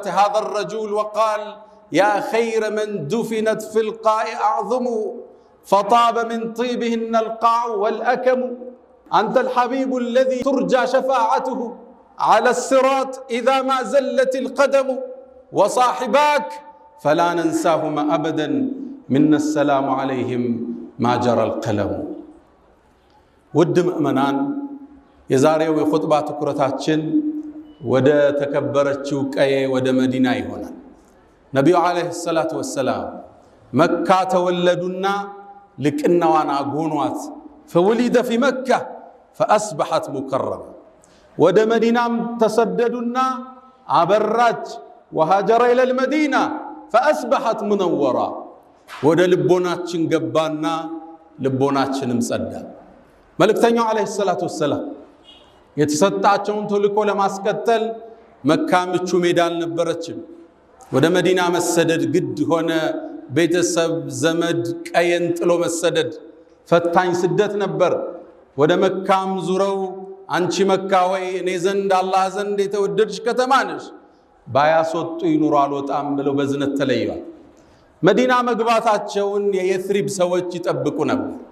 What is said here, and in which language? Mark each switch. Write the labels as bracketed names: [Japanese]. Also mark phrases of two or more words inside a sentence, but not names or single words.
[Arabic] هذا الرجل وقال يا خير من دفنت في القاع أعظم فطاب من طيبهن القاع والأكم أنت الحبيب الذي ترجى شفاعته على الصراط إذا ما زلت القدم وصاحباك فلا ننساهما أبدا منا السلام عليهم ما جرى القلم. [Amharic] ود مؤمنان የዛሬው የኹጥባ ትኩረታችን ወደ ተከበረችው ቀዬ ወደ መዲና ይሆናል። ነብዩ [Arabic] عليه الصلاة والسلام [Amharic] መካ ተወለዱና ልቅናዋን አጎኗት። [Arabic] فولد في مكة فأصبحت مكرمة [Amharic] ወደ መዲናም ተሰደዱና አበራች። [Arabic] وهاجر إلى المدينة فأصبحت منورة [Amharic] ወደ ልቦናችን ገባና ልቦናችንም ጸዳ። መልእክተኛው [Arabic] عليه الصلاة والسلام [Amharic] የተሰጣቸውን ተልእኮ ለማስከተል መካ ምቹ ሜዳ አልነበረችም። ወደ መዲና መሰደድ ግድ ሆነ። ቤተሰብ ዘመድ ቀየን ጥሎ መሰደድ ፈታኝ ስደት ነበር። ወደ መካም ዙረው አንቺ መካ ወይ እኔ ዘንድ አላህ ዘንድ የተወደድሽ ከተማ ነሽ፣ ባያስወጡ ይኑሩ አልወጣም ብለው በዝነት ተለዩዋል። መዲና መግባታቸውን የየትሪብ ሰዎች ይጠብቁ ነበር።